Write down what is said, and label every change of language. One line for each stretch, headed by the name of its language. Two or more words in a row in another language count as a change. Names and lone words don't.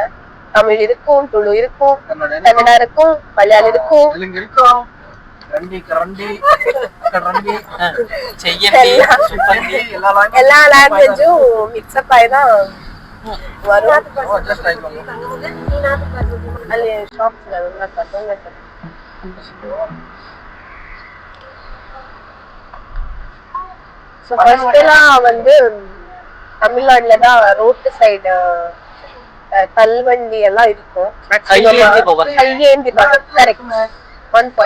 Tamil: தமிழ் இருக்கும், துளு இருக்கும், கன்னடா இருக்கும், மலையாளம் இருக்கும், எல்லா
English: language mixup
Tamil: ஆகி தான் வரும்.
Kannada: ಅಲ್ಲಿ ಶಾಪ್ಸ್ ಇದಾವೆ.
English: so first
Tamil: எல்லாம் வந்து தமிழ்நாடுல தான்
English: road side
Tamil: தள்ளுவண்டி எல்லாம் இருக்கும். கையேந்தி
English: correct 1 point.